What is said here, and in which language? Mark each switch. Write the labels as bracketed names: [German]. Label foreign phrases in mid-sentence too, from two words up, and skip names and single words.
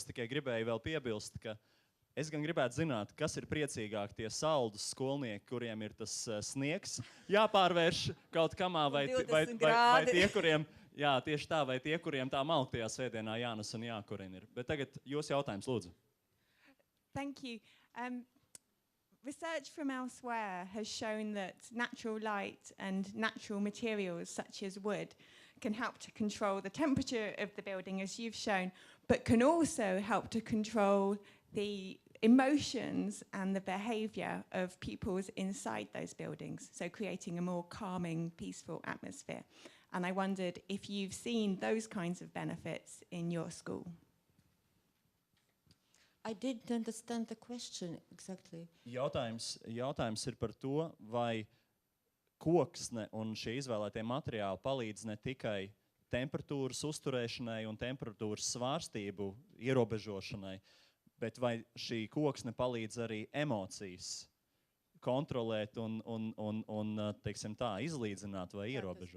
[Latvian] Es tikai gribēju vēl piebilst, ka es gan gribētu zināt, kas ir priecīgāk tie saldus skolnieki, kuriem ir tas sniegs jāpārvērš kaut kamā, vai tie, kuriem, jā, tieši tā, vai tie, kuriem tā malka tajā svētdienā jānes un jākurina ir. Bet tagad jūs jautājums, lūdzu. [English] Thank you. Research from elsewhere has shown that natural light and natural materials such as wood can help to control the temperature of the building, as you've shown, but can also help to control the emotions and the behaviour of pupils inside those buildings, so creating a more calming, peaceful atmosphere. And I wondered if you've seen those kinds of benefits in your school. I didn't understand the question exactly. [Latvian] Jautājums ir par to, vai koksne un šie izvēlētie materiāli palīdz ne tikai temperatūras uzturēšanai un temperatūras svārstību ierobežošanai, bet vai šī koksne palīdz arī emocijas kontrolēt un teiksim tā, izlīdzināt vai ierobežot?